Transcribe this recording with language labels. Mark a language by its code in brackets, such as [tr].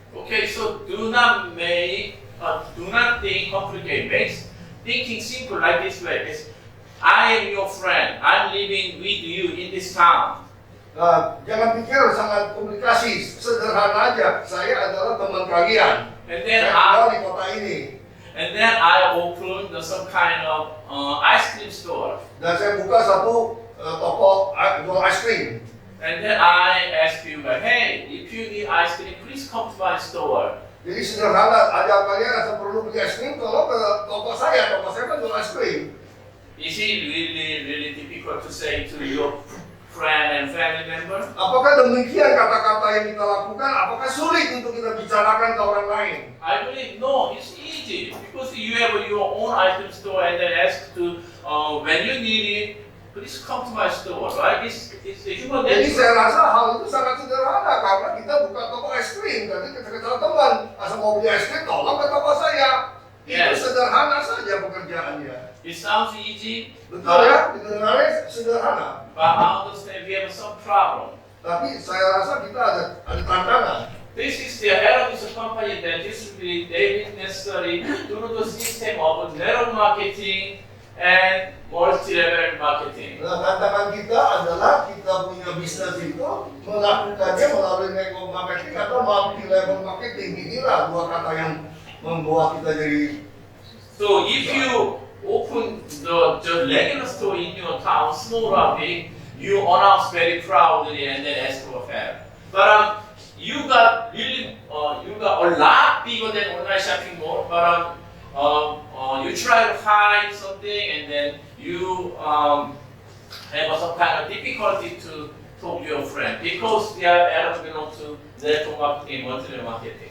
[en] Okay, so do not think complicated. Thinking simple like this way. I am your friend. I'm living with you in this town. [id] Nah, jangan pikir sangat komplikasi, sederhana aja. Saya adalah teman kalian. [en] And then [id] Saya tinggal di kota ini. [en] And then I opened some kind of ice cream store. [id] Dan saya buka satu toko jual ice cream. [en] And then I ask you, hey, if you need ice cream, please come to my store. [id] Jadi sederhana, ada kalian yang perlu beli es krim, kalau ke toko saya kan jual es krim. [en] Is it really difficult to say to your friend and family member? [id] Apakah demikian kata-kata yang kita lakukan? Apakah sulit untuk kita bicarakan ke orang lain? [en] I believe no, it's easy because you have your own ice cream store and then ask to when you need it, please come to my store, right? It's the human [id] Jadi [en] nature. [id] saya rasa hal itu sangat sederhana, karena kita buka toko es krim. Jadi kita teman, asal mau beli es krim, tolong ke toko saya. [en] Yes. [id] Itu sederhana saja pekerjaannya. [en] It sounds easy, [id] Betul ya? Kedengarannya sederhana. [en] but I understand we have some problem. [id] Tapi saya rasa kita ada tantangan. [en] This is the Arabic company that is really daily necessary through the system of network marketing and multi-level marketing. [id] Nah, tantangan kita adalah kita punya bisnis itu melakukannya melalui network marketing atau multi-level marketing. Inilah dua kata yang membuat kita jadi. [en] So if you open the regular store in your town, small or big, you announce very proudly and then ask for help. But you got a lot bigger than online shopping mall, but you try to hide something and then you have some kind of difficulty to talk to your friend because they are Arab belong to network marketing, multi-level marketing.